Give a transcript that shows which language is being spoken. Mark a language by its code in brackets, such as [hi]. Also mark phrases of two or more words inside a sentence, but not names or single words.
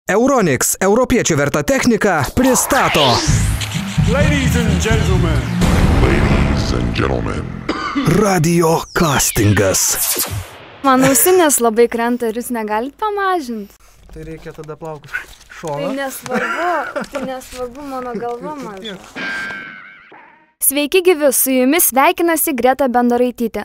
[lt] Euronics, europiečių verta technika, pristato. [en] Ladies and gentlemen. Ladies and gentlemen. [lt] Radio castingas. Man ausinės labai krenta ir jūs negalit pamažinti. Tai reikia tada plaukus šoną. Tai nesvarbu mano galva maža. Sveiki gyvi, su jumis sveikinasi Greta Bendaraitytė.